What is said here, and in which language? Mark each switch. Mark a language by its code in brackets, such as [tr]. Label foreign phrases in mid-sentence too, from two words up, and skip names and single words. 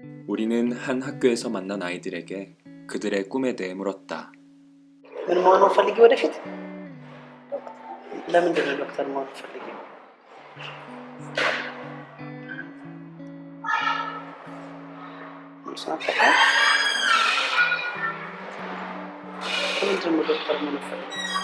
[ko] 우리는 한 학교에서 만난 아이들에게 그들의 꿈에 대해 물었다. [am] ምን መሆን ፈልጊ ወደፊት? ለምንድን ነው ዶክተር መሆን ፈልጊ? ለምንድን ነው ዶክተር መሆን ፈልጊ?